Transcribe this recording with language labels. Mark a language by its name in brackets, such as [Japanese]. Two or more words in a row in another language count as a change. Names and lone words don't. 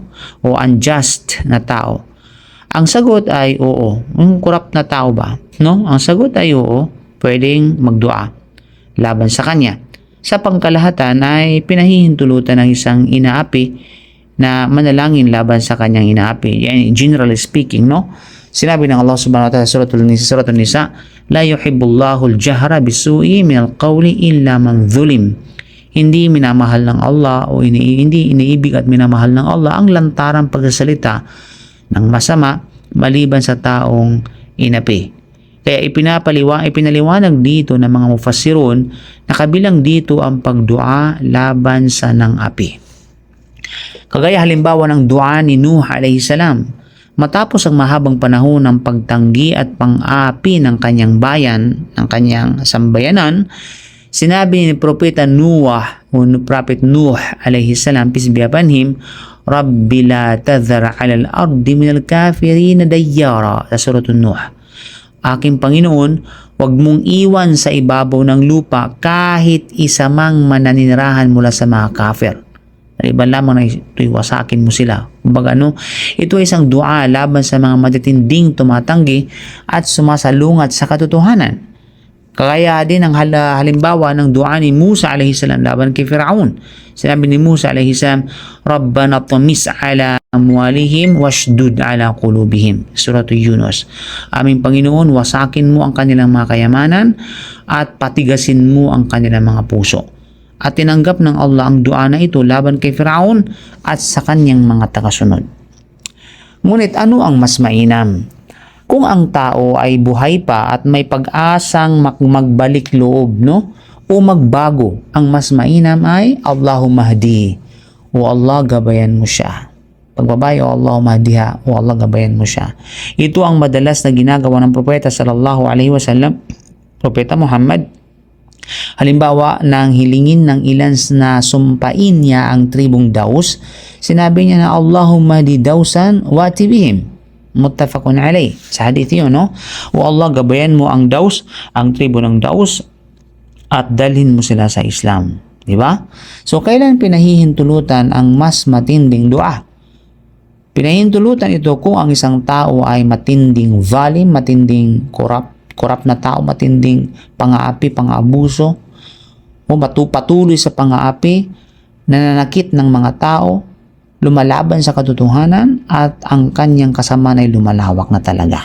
[Filipino] O unjust na tao? Ang sagot ay oo. Yung [English] corrupt na [Filipino] tao ba? No? Ang sagot ay oo. Pwedeng magdua laban sa kanya. Sa pangkalahatan ay pinahihintulutan ng isang inaapi na manalangin laban sa kanyang inaapi. Yan, generally speaking, no? Sinabi ng Allah [Arabic] سبحانه وتعالى [Filipino] sa suratul Nisa, [Arabic] "لا يحب الله الجهر بالسوء من القول إلا من ظلم." [Filipino] Hindi minamahal ng Allah o hindi iniibig at minamahal ng Allah ang lantarang pagsasalita ng masama maliban sa taong inapi. Kaya ipinaliwanag dito ng mga mufassirun na kabilang dito ang pagdua laban sa nang-api. Kagaya halimbawa ng dua ni Nuh [Arabic] عليه السلام. [Filipino] Matapos ang mahabang panahon ng pagtanggi at pang-api ng kanyang bayan, ng kanyang sambayanan, sinabi ni Propeta Noah o Prophet Nuh [Arabic] عليه السلام, [English] peace be upon him, [Arabic] "رب لا تذر على الأرض من الكافرين ديارا" [Filipino] sa suratul Nuh. Aking Panginoon, wag mong iwan sa ibabaw ng lupa kahit isa mang mananinirahan mula sa mga kafir. Iba lamang na ito'y wasakin mo sila. Kumbaga, ito ay isang dua laban sa mga matitinding tumatanggi at sumasalungat sa katotohanan. Kaya din ang halimbawa ng dua ni Musa [Arabic] عليه السلام [Filipino] laban kay Firaun. Sinabi ni Musa [Arabic] عليه السلام ربنا اطمس على أموالهم واشدد على قلوبهم." [Filipino] Suratul Yunus. Aming Panginoon, wasakin mo ang kanilang mga kayamanan at patigasin mo ang kanilang mga puso. At tinanggap ng Allah ang dua na ito laban kay Firaun at sa kanyang mga tagasunod. Ngunit ano ang mas mainam? Kung ang tao ay buhay pa at may pag-asang magbalik loob, no? O magbago, ang mas mainam ay [Arabic] اللهم اهد, [Filipino] o Allah gabayan mo siya. Pagbabayo, [Arabic] اللهم اهدها, [Filipino] o Allah gabayan mo siya. Ito ang madalas na ginagawa ng propeta [Arabic] صلى الله عليه وسلم, [Filipino] Propeta Muhammad. Halimbawa, nang hilingin ng ilan na sumpain niya ang tribong Daus, sinabi niya na [Arabic] اللهم اهد دوسا وائت بهم. متفق عليه. [Filipino] Sa hadith yun, no? O Allah, gabayan mo ang Daus, ang tribo ng Daus, at dalhin mo sila sa Islam. Di ba? So, kailan pinahihintulutan ang mas matinding dua? Pinahihintulutan ito kung ang isang tao ay matinding valim, matinding korap na tao, matinding pang-aapi, pang-abuso, o patuloy sa pang-aapi, nananakit ng mga tao, lumalaban sa katotohanan, at ang kanyang kasamaan ay lumalawak na talaga.